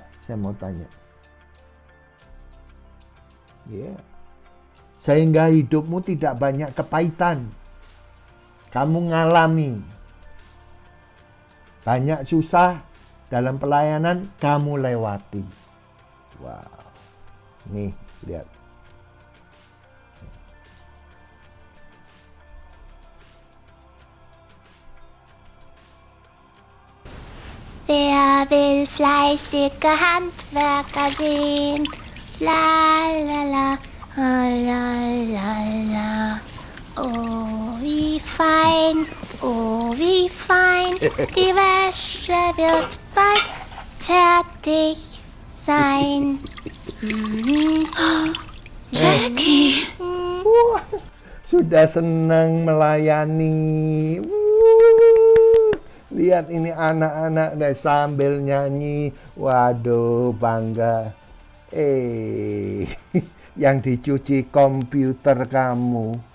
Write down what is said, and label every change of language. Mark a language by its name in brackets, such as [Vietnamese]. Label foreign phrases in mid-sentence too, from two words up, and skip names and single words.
[Indonesian] Saya mau tanya. Ya. Yeah. Sehingga hidupmu tidak banyak kepahitan. Kamu ngalami banyak susah dalam pelayanan, kamu lewati. Wow. Nih, lihat. [German] Wer will fleißige Handwerker sehen? La la la, la la la. Oh, wie fein, die Wäsche wird bald fertig sein. [Indonesian] Jackie. Sudah senang melayani. Lihat ini anak-anak deh sambil nyanyi. Waduh, bangga. Yang dicuci komputer kamu.